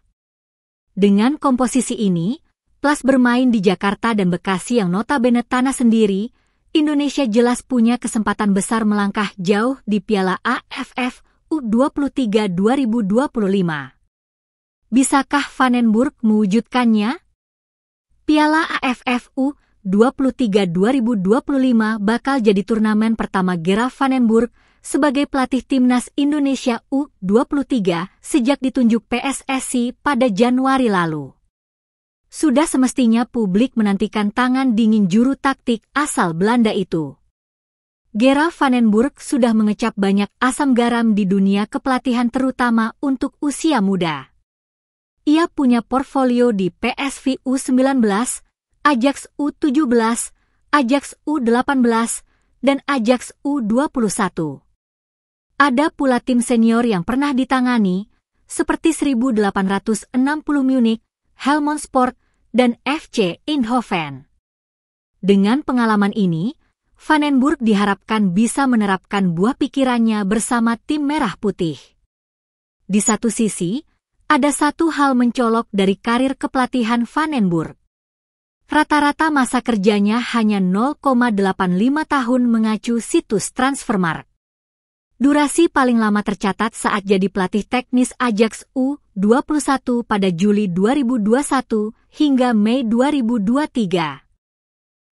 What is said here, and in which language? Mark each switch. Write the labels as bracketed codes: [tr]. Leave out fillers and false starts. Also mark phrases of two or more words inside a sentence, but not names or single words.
[id] Dengan komposisi ini, plus bermain di Jakarta dan Bekasi yang notabene tanah sendiri, Indonesia jelas punya kesempatan besar melangkah jauh di Piala AFF U23 2025. Bisakah van den Burg mewujudkannya? Piala AFF U23 2025 bakal jadi turnamen pertama Gerald van den Burg sebagai pelatih Timnas Indonesia U23 sejak ditunjuk PSSI pada Januari lalu. Sudah semestinya publik menantikan tangan dingin juru taktik asal Belanda itu. Gerald van den Burg sudah mengecap banyak asam garam di dunia kepelatihan terutama untuk usia muda. Ia punya portfolio di PSV U19, Ajax U17, Ajax U18, dan Ajax U21. Ada pula tim senior yang pernah ditangani, seperti 1860 Munich, Helmond Sport, dan FC Eindhoven. Dengan pengalaman ini, van den Burg diharapkan bisa menerapkan buah pikirannya bersama tim merah putih. Di satu sisi, ada satu hal mencolok dari karir kepelatihan van den Burg. Rata-rata masa kerjanya hanya 0,85 tahun mengacu situs Transfermarkt. Durasi paling lama tercatat saat jadi pelatih teknis Ajax U21 pada Juli 2021 hingga Mei 2023.